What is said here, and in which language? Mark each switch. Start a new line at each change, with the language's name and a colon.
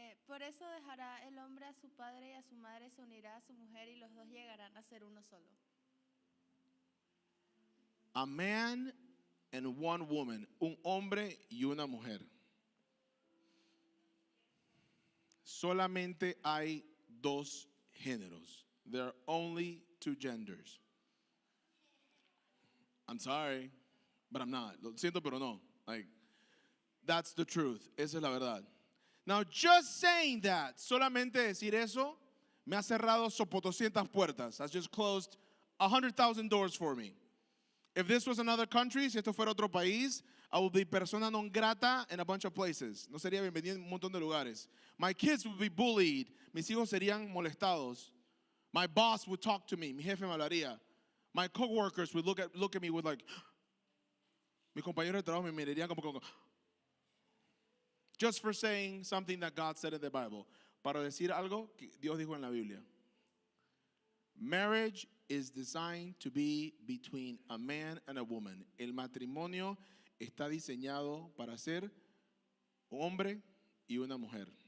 Spanish: Por eso dejará el hombre a su padre y a su madre, se unirá a su mujer y los dos llegarán a ser uno solo.
English: A man and one woman,
Spanish: un hombre y una mujer. solamente hay dos géneros.
English: There are only two genders. I'm sorry, but I'm not.
Spanish: Lo siento, pero no.
English: Like, that's the truth.
Spanish: Esa es la verdad.
English: Now, just saying that,
Spanish: solamente decir eso, me ha cerrado 200 puertas.
English: Has just closed 100,000 doors for me. If this was another country,
Spanish: si esto fuera otro país,
English: I would be persona non grata in a bunch of places.
Spanish: No sería bienvenido en un montón de lugares.
English: My kids would be bullied.
Spanish: Mis hijos serían molestados.
English: My boss would talk to me.
Spanish: Mi jefe me hablaría.
English: My coworkers would look at me with like,
Spanish: mis compañeros de trabajo me mirarían como
English: just for saying something that God said in the Bible.
Spanish: Para decir algo que Dios dijo en la Biblia.
English: Marriage is designed to be between a man and a woman.
Spanish: El matrimonio está diseñado para ser un hombre y una mujer.